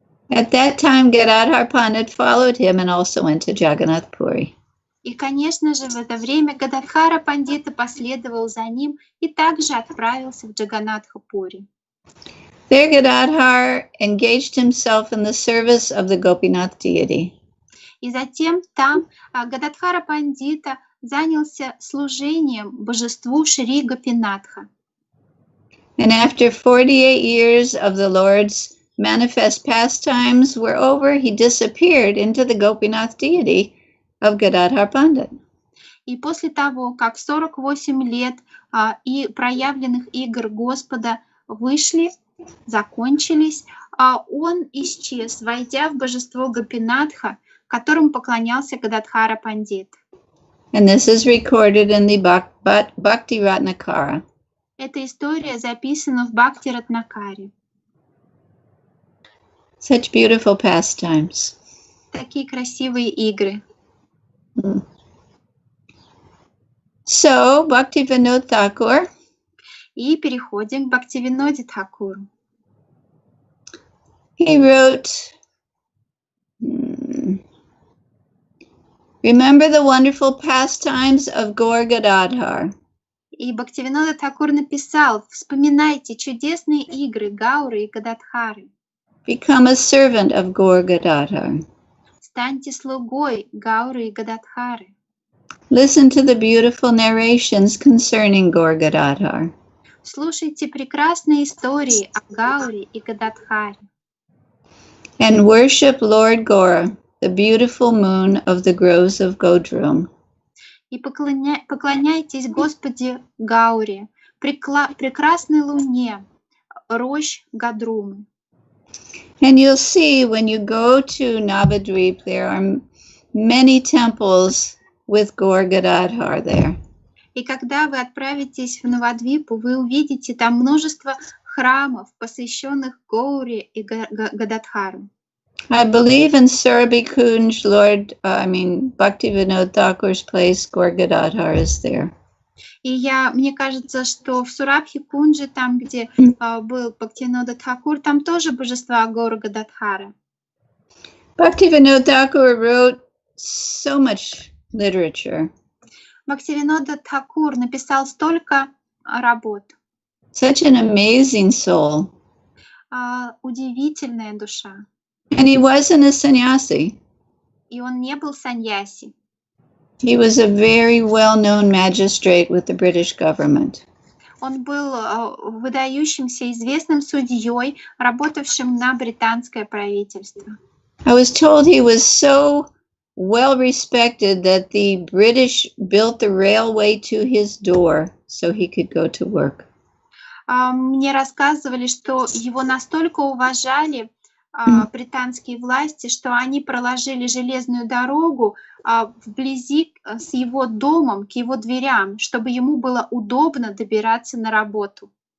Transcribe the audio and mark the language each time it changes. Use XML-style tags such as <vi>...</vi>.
<en>At that time, Gadadhar Pandit followed him and also went to Jagannath Puri.</en> <ru>И, конечно же, в это время Гададхара Пандита последовал за ним и также отправился в Джаганнатха-Пури.</ru> <en>There, Gadadhar engaged himself in the service of the Gopinath deity.</en> <ru>И затем там Гададхара Пандита занялся служением божеству Шри Гопинатха.</ru> <en>And after 48 years of the Lord's manifest pastimes were over, he disappeared into the Gopinath deity of Gadadhar Pandit.</en> <ru>И после того, как 48 лет и проявленных игр Господа вышли, закончились, он исчез, войдя в божество Гопинатха, которому поклонялся Гададхара Пандит.</ru> <en>And this is recorded in the Bhakti Ratnakara.</en> <ru>Эта история записана в Бхакти Ратнакаре.</ru> <en>Such beautiful pastimes.</en> <ru>Такие красивые игры.</ru> <en>So, Bhaktivinoda Thakur.</en> <ru>И переходим к Бхактивиноде Thakuru.</ru> <en>He wrote, remember the wonderful pastimes of Gaur Gadadhar.</en> <ru>И Бхактивинода Thakур написал: вспоминайте чудесные игры Гауры и Гададхары.</ru> <en>Become a servant of Gaur Gadadhar.</en> <ru>Станьте слугой Гауры и Гададхары.</ru> <en>Listen to the beautiful narrations concerning Gaur Gadadhar.</en> <ru>Слушайте прекрасные истории о Гауре и Гададхаре.</ru> <en>And worship Lord Gaur, the beautiful moon of the groves of Godrum.</en> <ru>И поклоняйтесь Господе Гауре, прекрасной луне, рощ Гадрумы.</ru> <en>And you'll see when you go to Navadvip, there are many temples with Gaur Gadadhar there.</en> <ru>И когда вы отправитесь в Навадвипу, вы увидите там множество храмов, посвященных Гауре и Гададхару.</ru> <en>I believe in Surabhi Kunj, Bhaktivinoda Thakur's place, Gaur Gadadhar is there.</en> <ru>И мне кажется, что в Сурабхи-Кунджи, там, где был Бхактивинода Thakур, там тоже божества Гаура Гададхара.</ru> <en>Bhaktivinoda Thakur wrote so much literature.</en> <ru>Бхактивинода Тхакур написал столько работ.</ru> <en>Such an amazing soul.</en> <ru>Удивительная душа.</ru> <en>And he wasn't a sannyasi.</en> <ru>И он не был саньяси.</ru> <en>He was a very well-known magistrate with the British government.</en> <ru>Он был выдающимся известным судьей, работавшим на британское правительство.</ru> <en>I was told he was so well respected that the British built the railway to his door so he could go to work.</en> <ru>Мне рассказывали, что его настолько уважали британские власти, что они проложили железную дорогу вблизи с его домом, к его дверям, чтобы ему было удобно добираться на работу.</ru>